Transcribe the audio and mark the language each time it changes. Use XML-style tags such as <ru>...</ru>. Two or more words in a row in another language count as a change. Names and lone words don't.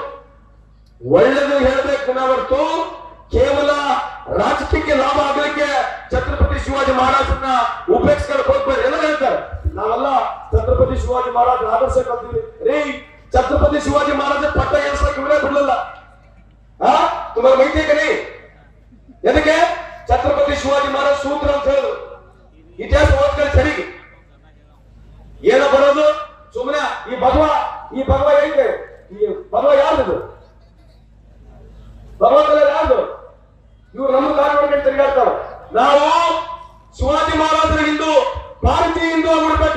<kn>ಒಳ್ಳೆದು ಹೇಳಬೇಕು ನಾವರ್ತು ಕೇವಲ ರಾಜಕೀಯಕ್ಕೆ ಲಾಭ ಆಗಲಿಕ್ಕೆ ಛತ್ರಪತಿ ಶಿವಾಜಿ ಮಹಾರಾಜರನ್ನ ಉಪೇಕ್ಷಿಸಕ್ಕೆ ಹೋಗ್ಬೇಡಿ. ಎಲ್ಲ ಹೇಳ್ತಾರೆ ನಾವೆಲ್ಲ ಛತ್ರಪತಿ ಶಿವಾಜಿ ಮಹಾರಾಜರ ಆದರ್ಶ ಕಲ್ತೀವಿ ರೀ. ಛತ್ರಪತಿ ಶಿವಾಜಿ ಮಹಾರಾಜ ಪಟ್ಟ ಏರ್ಸಕ್ಕೆ ಇವರೇ ಬಿಡಲಿಲ್ಲ.</kn> <hi>तुम्हारा माहिती है कि नहीं?</hi> <kn>ಎದಕ್ಕೆ ಛತ್ರಪತಿ ಶಿವಾಜಿ ಮಹಾರಾಜ ಸೂತ್ರ ಅಂತ ಹೇಳಿದ್ರು. ಇತಿಹಾಸ ಓದ್ಕೊಳ್ಳಿ ಸರಿ. ಏನ ಬರೋದು ಸುಮ್ಮನೆ ಈ ಭಗವ ಐತೆ. ಈ ಭಗವ ಯಾರ್ದು? ಭಗವಂತನ ಯಾರ್ದು? ಇವ್ರು ನಮ್ಮ ಕಾರ್ಯಕ್ರಮಕ್ಕೆ ತಿರುಗಾಡ್ತಾರ. ನಾವು ಶಿವಾಜಿ ಮಹಾರಾಜರ ಹಿಂದೂ ಭಾರತೀಯ ಹಿಂದೂ ಆಗ್ಬಿಡ್ಬೇಕು.</kn>